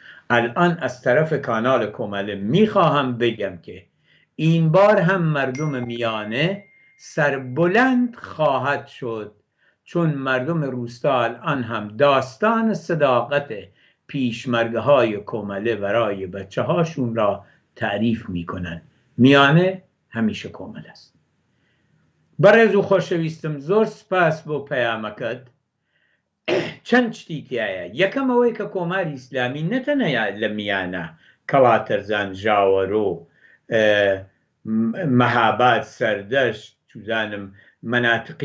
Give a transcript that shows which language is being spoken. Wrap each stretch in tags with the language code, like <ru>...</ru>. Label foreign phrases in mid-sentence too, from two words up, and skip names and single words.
<fa>الان از طرف کانال کومله میخواهم بگم که این بار هم مردم میانه سربلند خواهد شد، چون مردم روستا الان هم داستان صداقت پیشمرگه های کومله برای بچه هاشون را تعریف میکنن. میانه همیشه کومله است.</fa> <ckb>بەڕێز و خۆشەویستم، زۆر سپاس بۆ پەیامەکەت. چەند شتیتیایە. یەکەم ئەوەی کە کۆماری ئیسلامی نەتەنیا لە میانە، کەڵاتەرزان، ژاوەرۆ، مەهاباد، سەردەشت، چوزانم مەناتقی</ckb>